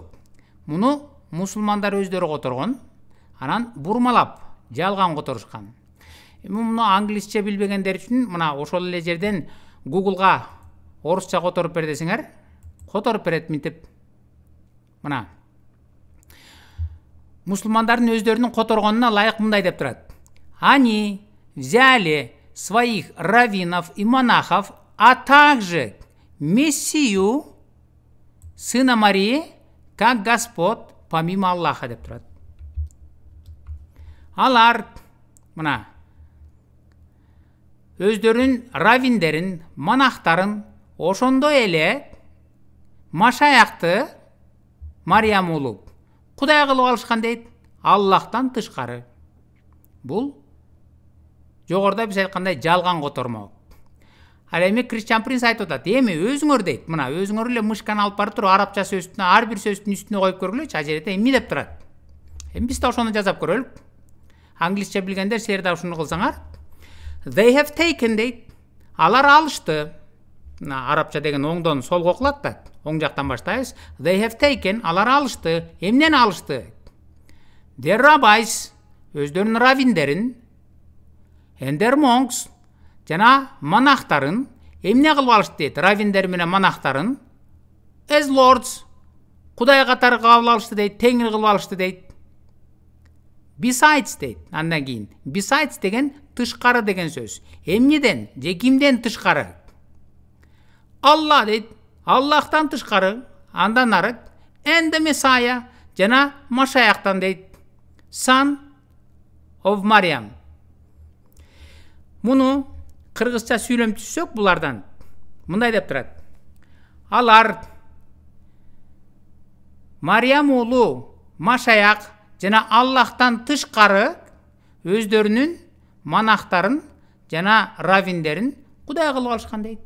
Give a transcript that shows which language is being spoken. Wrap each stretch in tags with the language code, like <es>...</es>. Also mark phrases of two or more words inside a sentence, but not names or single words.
<ky>Муну мусулмандар өздөрү которгон. Анан бурмалап, жалган которушкан. Муну англисче билбегендер үчүн мына ошол эле жерден Google'га орусча которуп бер десеңер, которуп берет мынтип. Мына. Мусулмандардын өздөрүнүн которгонуна ылайык мындай деп турат.</ky> <ru>Они взяли своих раввинов и монахов, а также Мессию, сына Марии, как Господь помимо Аллаха</ru> <ky>деп турат. Алар мына өздөрүнүн раввиндерин, монахтарын ошондой эле Машаякты Мариям улу Кудай кылып алышкан дейт, Аллахтан тышкары. Бул жогоруда биз айткандай жалган котормо. Ал эми Кристиан Принц айтып атат, эми өзүңөр дейт, мына өзүңөр эле мышканы алып барып туруп арабча сөзүнө ар бир сөздүн үстүнө коюп көргүлөчү, а жерде эмне деп турат. Эми биз да ошону жазап көрөлүк. Англисче билгендер силер да ушуну кылсаңар.</ky> <en>They have taken</en> <ky>дейт. Алар алышты. Мына арабча деген оңдон солго окулат да. Оң жактан баштайбыз.</ky> <en>They have taken,</en> <ky>алар алышты. Эмнени алышты?</ky> <en>Their rabbis,</en> <ky>өздөрүнүн раввиндерин,</ky> <en>and their monks,</en> <ky>жана монахтарын эмне кылып алышты дейт? Раввиндер менен монахтарын</ky> <en>as lords,</en> <ky>Кудай катары кабыл алышты дейт, теңир кылып алышты дейт. Besides дейт. Андан кийин besides деген тышкары деген сөз. Эмнеден же кимден тышкары? Алла дейт. Аллахтан тышкары. Андан ары</ky> <en>and the Messiah</en> <ky>жана Машаяктан дейт.</ky> <en>Son of Maryam.</en> <ky>Муну кыргызча сүйлөм түшсөк булардан мындай деп турат. Алар Мариям улу Машаяк жана Аллахтан тышкары өздөрүнүн монахтарын жана раввиндерин Кудай кылып алышкан дейт.</ky>